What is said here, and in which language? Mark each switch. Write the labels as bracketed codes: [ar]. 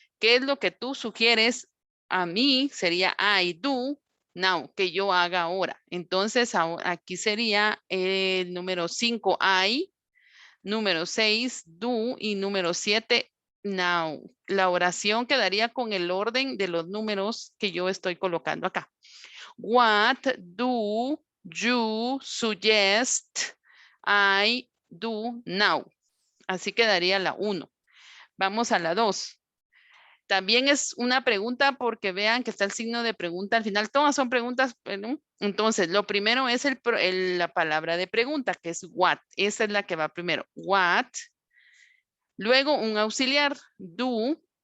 [es] ¿Qué es lo que tú sugieres a mí? Sería [en] I do now, [es] que yo haga ahora. Entonces aquí sería el número 5, I. Número 6, do. Y número 7, now. La oración quedaría con el orden de los números que yo estoy colocando acá. [en] What do you suggest I do now? [es] Así quedaría la 1. Vamos a la 2. También es una pregunta porque vean que está el signo de pregunta al final. Todas son preguntas, ¿no? Entonces, lo primero es la palabra de pregunta, que es what. Esa es la que va primero. What. Luego un auxiliar, do.